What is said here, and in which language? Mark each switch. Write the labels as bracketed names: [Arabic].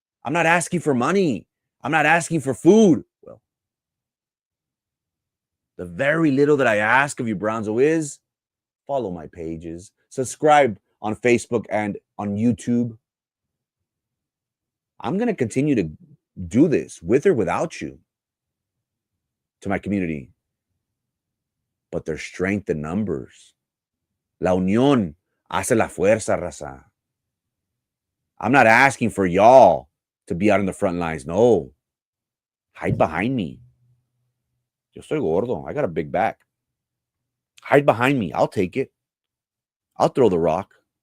[English] I'm not asking for money. I'm not asking for food. Well, the very little that I ask of you, Bronzo, is follow my pages, subscribe on Facebook and on YouTube. I'm going to continue to do this with or without you to my community. But there's strength in numbers. [Spanish] La unión hace la fuerza, raza. [English] I'm not asking for y'all to be out in the front lines. No. Hide behind me. [Spanish] Yo estoy gordo. [English] I got a big back. Hide behind me. I'll take it. I'll throw the rock.